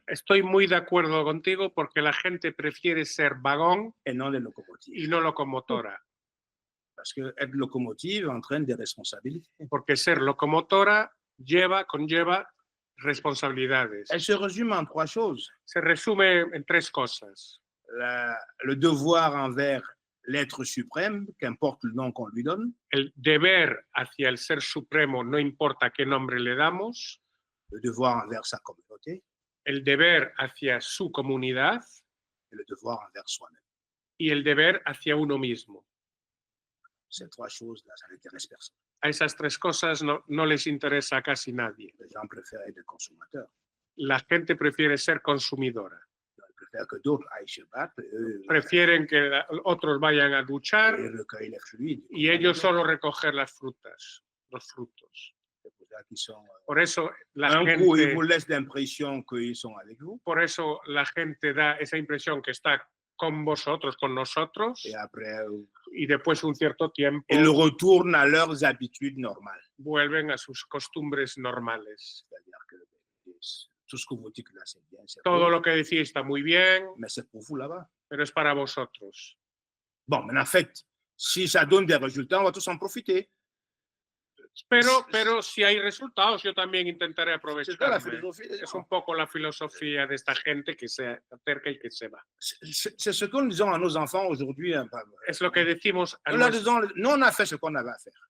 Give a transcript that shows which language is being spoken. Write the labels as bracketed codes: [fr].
[es] Estoy muy de acuerdo contigo porque la gente prefiere ser vagón [fr] et non des locomotives. [es] y no locomotora. [fr] Parce que être locomotive entraîne des responsabilités. [es] Porque ser locomotora conlleva responsabilidades. [fr] Elle se résume en 3 choses. [es] Se resume en 3 cosas. [fr] Le devoir envers l'être suprême, qu'importe le nom qu'on lui donne. [es] El deber hacia el ser supremo, no importa qué nombre le damos. [fr] Le devoir envers sa communauté. [es] El deber hacia su comunidad. [fr] Et le devoir envers soi-même. [es] Y el deber hacia uno mismo. [fr] Ces 3 choses-là, ça n'intéresse personne. [es] A esas 3 cosas no les interesa a casi nadie. [fr] Les gens préfèrent être des consommateurs. [es] La gente prefiere ser consumidora. [fr] Ils préfèrent que d'autres aillent se battre. [es] Prefieren que otros vayan a luchar [fr] et recueillir les fruits. [es] Y ellos solo recoger las frutas, los frutos. Por eso la [fr] Un [es] gente, [fr] coup, ils vous laissent l'impression qu'ils sont avec vous. [es] Por eso la gente da esa impresión que está con vosotros, con nosotros. [fr] Et après, [es] y después un cierto tiempo [fr] ils retournent à leurs habitudes normales. [es] Vuelven a sus costumbres normales. [fr] C'est-à-dire que tout ce que vous dites là, c'est bien. [es] Todo lo que decís está muy bien. [fr] Mais c'est pour vous là-bas. [es] Pero es para vosotros. [fr] Bon, mais en fait, si ça donne des résultats, on va tous en profiter. [es] Pero si hay resultados, yo también intentaré aprovecharme. Es un poco la filosofía de esta gente que se acerca y que se va. [fr] C'est ce que nous disons à nos enfants aujourd'hui. [es] Es lo que decimos a [fr] nous, on a fait ce qu'on avait à faire.